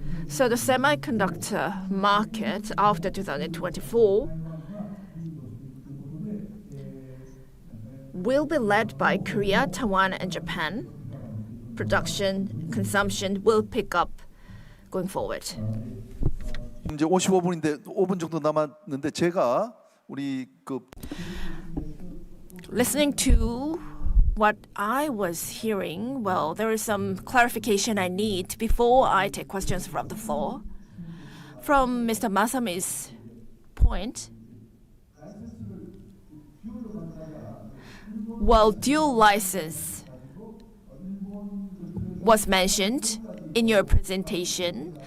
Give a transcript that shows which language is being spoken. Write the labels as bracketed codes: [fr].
[en] So the semiconductor market after 2024 will be led by Korea, Taiwan, and Japan. Production, consumption will pick up going forward. [ko] 이제 55분인데 5분 정도 남았는데 제가 우리 그 [en] Listening to what I was hearing, well, there is some clarification I need before I take questions from the floor. From Mr. Masami's point, well, dual license was mentioned in your presentation.